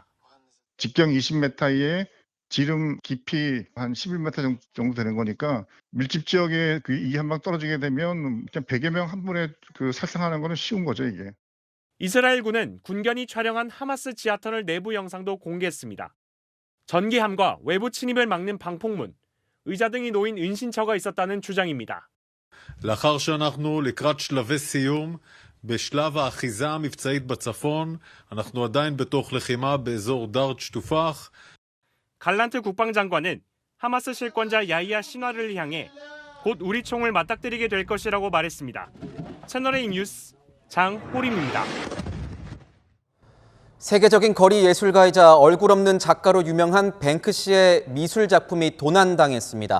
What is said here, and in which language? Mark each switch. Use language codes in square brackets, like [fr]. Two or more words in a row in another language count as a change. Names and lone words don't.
[ko] 직경 20m에 지름 깊이 한 11m 정도 되는 거니까 밀집 지역에 이 한 방 떨어지게 되면 그냥 100여 명 한 번에 살상하는 거는 쉬운 거죠, 이게. 이스라엘군은 군견이 촬영한 하마스 지하터널 내부 영상도 공개했습니다. 전기함과 외부 침입을 막는 방폭문, 의자 등이 놓인 은신처가 있었다는 주장입니다. [he] לאחר שאנחנו לקראת שלבי סיום בשלב האחיזה המבצעית בצפון, אנחנו עדיין בתוך לחימה באזור דארט שטופח. [ko] 갈란트 국방장관은 하마스 실권자 야히야 신화를 향해 곧 우리 총을 맞닥뜨리게 될 것이라고 말했습니다. 채널A 뉴스 장호림입니다. 세계적인 거리 예술가이자 얼굴 없는 작가로 유명한 뱅크시의 미술 작품이 도난당했습니다.